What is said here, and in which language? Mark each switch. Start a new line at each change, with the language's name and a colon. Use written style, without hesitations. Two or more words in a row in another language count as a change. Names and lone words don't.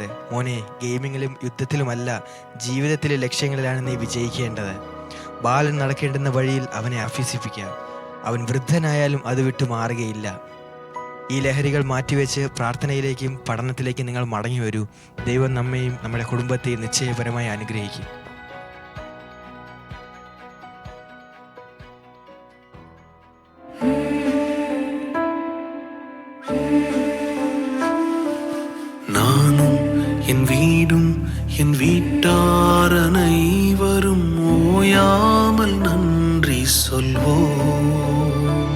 Malayalam: മോനെ, ഗെയിമിങ്ങിലും യുദ്ധത്തിലുമല്ല, ജീവിതത്തിലെ ലക്ഷ്യങ്ങളിലാണ് നീ വിജയിക്കേണ്ടത്. ബാലൻ നടക്കേണ്ടുന്ന വഴിയിൽ അവനെ അഭ്യസിപ്പിക്കുക. അവൻ വൃദ്ധനായാലും അത് വിട്ടു മാറുകയില്ല. ഈ ലഹരികൾ മാറ്റിവെച്ച് പ്രാർത്ഥനയിലേക്കും പഠനത്തിലേക്കും നിങ്ങൾ മടങ്ങി വരൂ. ദൈവം നമ്മയും നമ്മുടെ കുടുംബത്തെയും നിശ്ചയപരമായി അനുഗ്രഹിക്കും.
Tamil: நானும் என் வீடும் என் வீட்டார் அனைவரும் ஓயாமல் நன்றி சொல்வோம்.